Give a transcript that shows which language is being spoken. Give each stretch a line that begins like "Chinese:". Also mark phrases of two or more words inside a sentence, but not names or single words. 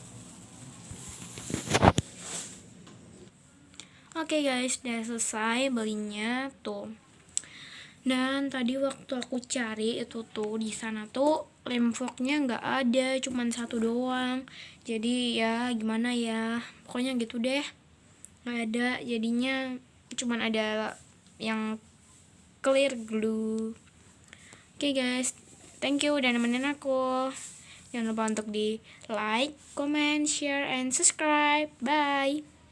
Indonesian: Oke guys, udah selesai belinya tuh. Dan tadi waktu aku cari itu tuh di sana tuh lem fognya nggak ada, cuman satu doang. Jadi ya gimana ya, pokoknya gitu deh, nggak ada. Jadinya cuman ada yang
English: clear glue.
Indonesian: Oke guys,
English: thank you
Indonesian: udah nemenin aku. Jangan lupa untuk di
English: like, comment, share, and subscribe.
Indonesian: Bye.